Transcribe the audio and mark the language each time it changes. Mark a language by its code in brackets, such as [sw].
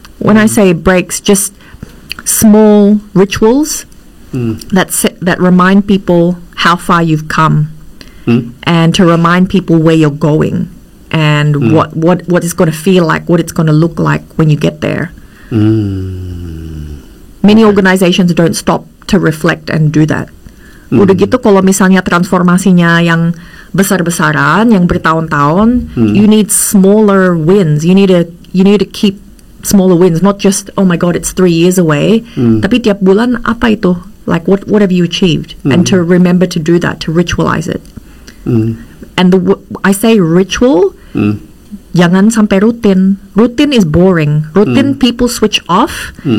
[en] When I say breaks, just small rituals that remind people how far you've come, and to remind people where you're going, and what it's going to feel like, what it's going to look like when you get there. Many organizations don't stop to reflect and do that. [id] Udah gitu kalau misalnya transformasinya yang besar-besaran, yang bertahun-tahun, [en] you need smaller wins. You need to keep smaller wins, not just oh my god it's 3 years away, [id] tapi tiap bulan apa itu? [en] Like what have you achieved? And to remember to do that, to ritualize it. And I say ritual [id] Jangan sampai rutin. [en] Rutin is boring. Rutin people switch off.